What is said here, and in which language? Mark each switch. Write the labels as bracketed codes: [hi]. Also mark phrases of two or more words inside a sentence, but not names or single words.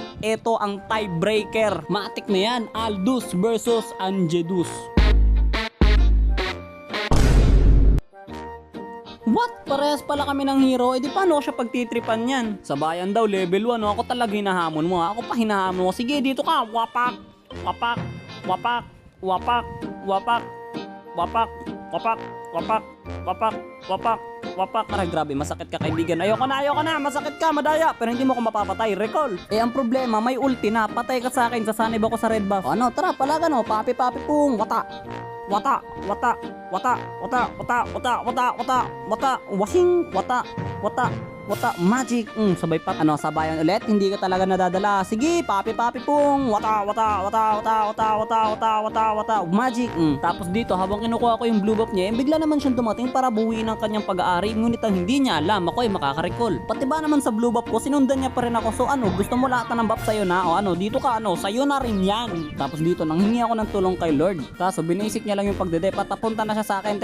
[tl] Ito ang tiebreaker. Matik na yan, Aldous versus Anjedus. What? Parehas pala kami ng hero. Eh di paano siya pagtitripan yan? Sa bayan daw level 1, no? Ako talaga hinahamon mo ha. Ako pa hinahamon mo. Sige dito ka, wapak, wapak, wapak, wapak, wapak, wapak, wapak, wapak, wapak, wapak, wapak. Aray grabe, masakit ka kaibigan. Ayoko na, masakit ka, madaya. Pero hindi mo ko mapapatay, recall. Eh ang problema, may ulti na. Patay ka sa akin, sasanib ako sa [en] red buff. [tl] Ano, tara, palaga no, papi pung, wata. Wata, wata, wata, wata, wata, wata, wata, wata, wata, wasing, wata, wata, wata, magic. Sabay pa, sabayan ulit, hindi ka talaga nadadala. Sige, papi pung, wata, wata, wata, wata, wata, wata, wata, wata, wata, magic. Tapos dito, habang kinukuha ko yung [en] blue buff [tl] niya, bigla naman siyang dumating para buuin ang kanyang pag-aari. Ngunit ang hindi niya alam, ako ay makaka-recall. Pati ba naman sa [en] blue buff [tl] ko, sinundan niya pa rin ako. So gusto mo lahat ng buff sa'yo na? O dito ka, sa'yo na rin yan. Tapos dito, nanghingi ako ng tulong kay Lord. Kaso, binisik niya lang yung pagdedep at napunta na siya sa akin.